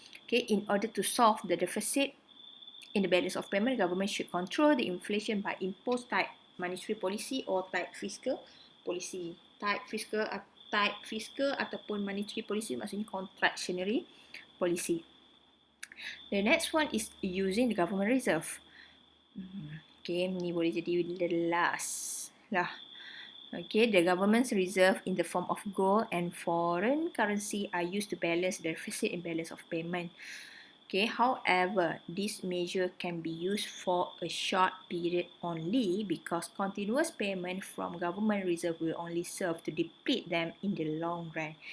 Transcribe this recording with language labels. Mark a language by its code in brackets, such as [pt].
[en] Okay, in order to solve the deficit in the balance of payment, the government should control the inflation by impose tight monetary policy or tight fiscal policy. [ms] Tight fiscal ataupun monetary policy maksudnya contractionary policy. [en] The next one is using the government reserve. [ms] Okay, ni boleh jadi [en] the last [ms] lah. [en] Okay, the government's reserve in the form of gold and foreign currency are used to balance the deficit in balance of payment. Okay, however, this measure can be used for a short period only because continuous payment from government reserve will only serve to deplete them in the long run.